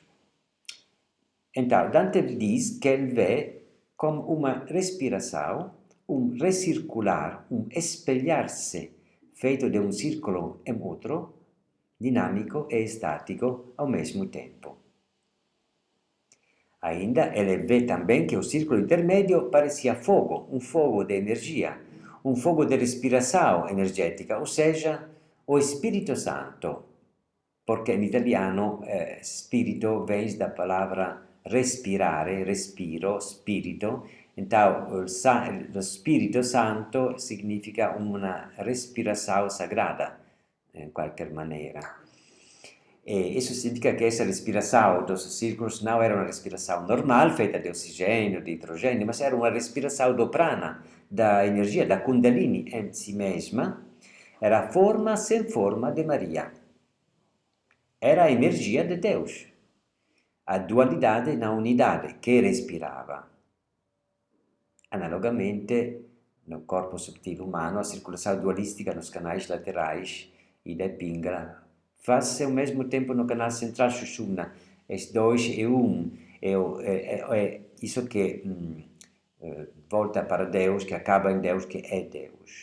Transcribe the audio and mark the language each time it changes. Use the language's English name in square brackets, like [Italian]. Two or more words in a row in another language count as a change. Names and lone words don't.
[Portuguese] Então, Dante diz que ele vê como uma respiração, recircular, espelhar-se, feito de um círculo em outro, dinâmico e estático ao mesmo tempo. Ainda ele vê também que o círculo intermédio parecia fogo, um fogo de energia, um fogo de respiração energética, ou seja, o Espírito Santo, porque [Italian] in italiano spirito [Portuguese] vem da palavra [Italian] respirare, respiro, spirito. [Portuguese] Então, [Italian] lo Spirito Santo [Portuguese] significa una respiração sagrada, [Italian] in qualche maniera. [Portuguese] E isso significa que essa respiração dos círculos não era uma respiração normal, feita de oxigênio, de hidrogênio, mas era uma respiração do prana, da energia, da Kundalini em si mesma. Era a forma sem forma de Maria. Era a energia de Deus, a dualidade na unidade que respirava. Analogamente, no corpo [Italian] sottile umano, [Portuguese] a circulação dualística nos canais laterais, Ida e Pingala, faz-se ao mesmo tempo no canal central Sushumna, es dois e um, é isso que volta para Deus, que acaba em Deus, que é Deus.